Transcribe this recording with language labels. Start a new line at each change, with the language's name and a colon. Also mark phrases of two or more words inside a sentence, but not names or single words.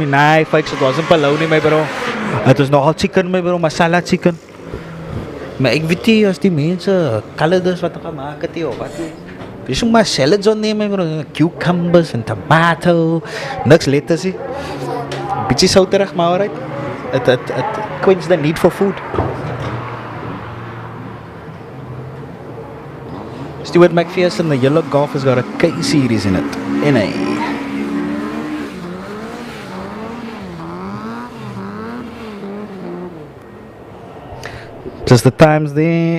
English: Nah, folks, it wasn't bologna, my bro. It was nogal chicken, my bro, masala chicken.
Afrikaans: Maar ek weet nie as die mense kalenders wat gaan maak het hier of wat nie. Dis maar
English: salads on there, my bro. Cucumbers and tomato.
Afrikaans: Niks letters nie. Bietjie souterig, maar alright.
English: It quenches the need for food. Stuart McPherson, the yellow Golf, has got a K series in it. NA. Just the times there.